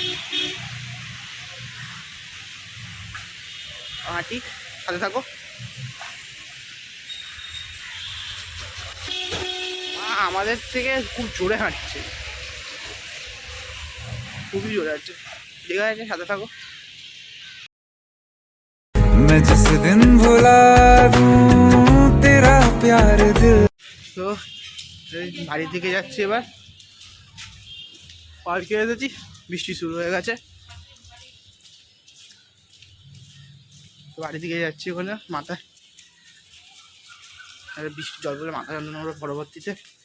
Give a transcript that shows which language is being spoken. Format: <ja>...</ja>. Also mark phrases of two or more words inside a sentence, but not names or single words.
<bn>হাঁটি, সাথে থাকো। আমাদের থেকে খুব জোরে হাঁটছে, খুবই জোরে হাঁটছে। ঠিক আছে, সাথে থাকো।</bn> <hi>मैं जिस दिन भुला दूं तेरा प्यार दिल।</hi> <bn>তো বাড়ির দিকে যাচ্ছি এবার, পার্কে এসেছি, বৃষ্টি শুরু হয়ে গেছে। তো বাড়ি দিকে যাচ্ছি, ওখানে মাথায় আর বৃষ্টি জল পড়লে মাথা যন্ত্রণা করে পরবর্তীতে।</bn>